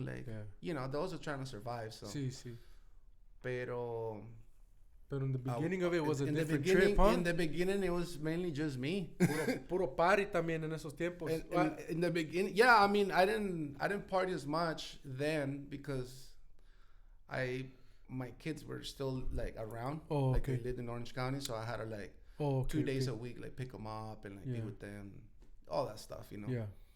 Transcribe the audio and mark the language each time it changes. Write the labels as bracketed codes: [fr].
[en] Like, those are trying to survive. So. [es] Sí, sí. Pero [en] in the beginning of it was a different trip, huh? In the beginning, it was mainly just me. [es] Puro party también en esos tiempos. [en] In the beginning, yeah. I mean, I didn't party as much then because my kids were still like around. Oh, like okay. they lived in Orange County, so I had to like 2 days a week like pick them up and like be with them, all that stuff, you know. Yeah.